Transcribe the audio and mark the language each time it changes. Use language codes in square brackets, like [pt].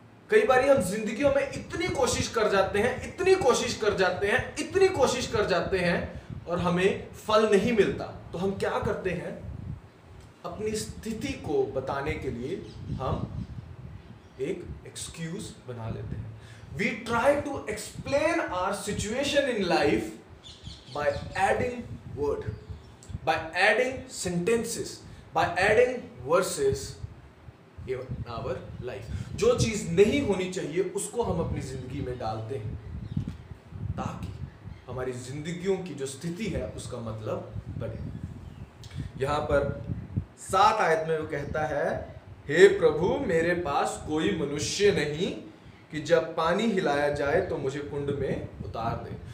[hi] कई बारी हम जिंदगियों में इतनी कोशिश कर जाते हैं, इतनी कोशिश कर जाते हैं, इतनी कोशिश कर जाते हैं और हमें फल नहीं मिलता। तो हम क्या करते हैं, अपनी स्थिति को बताने के लिए हम एक एक्सक्यूज बना लेते हैं। [en] We try to explain our situation in life by adding word, by adding sentences, by adding verses in our life. [hi] जो चीज नहीं होनी चाहिए उसको हम अपनी जिंदगी में डालते हैं ताकि हमारी जिंदगियों की जो स्थिति है उसका मतलब बने। यहां पर 7 आयत में वो कहता है, हे प्रभु मेरे पास कोई मनुष्य नहीं कि जब पानी हिलाया जाए तो मुझे कुंड में उतार दे।